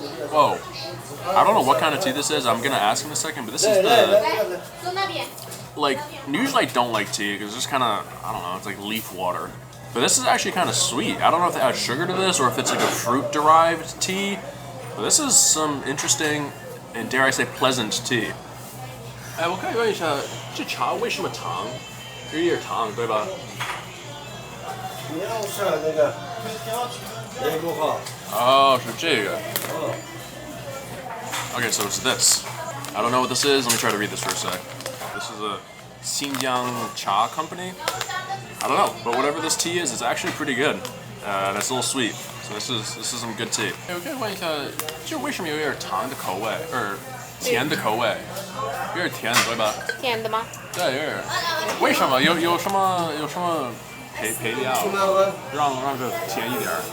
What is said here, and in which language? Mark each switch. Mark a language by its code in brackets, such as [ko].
[en] Whoa, I don't know what kind of tea this is, I'm gonna ask in a second, but this is the... Like, usually I don't like tea, because it's just kind of, I don't know, it's like leaf water. But this is actually kind of sweet. I don't know if they add sugar to this, or if it's like a fruit-derived tea. But this is some interesting, and dare I say, pleasant tea. [zh] 哎，我可以问一下，这茶为什么糖？有点糖，对吧？你要是那个，那个好。 Oh, 是这个. [en] Okay, so it's this. I don't know what this is. Let me try to read this for a sec. This is a Xinjiang cha company. I don't know, but whatever this tea is, it's actually pretty good. And it's a little sweet. So this is some good tea. [zh] 我可以问一下，这为什么有点糖的口味，甜的口味？有点甜，对吧？甜的吗？对，有点。为什么？有什么配料让这甜一点？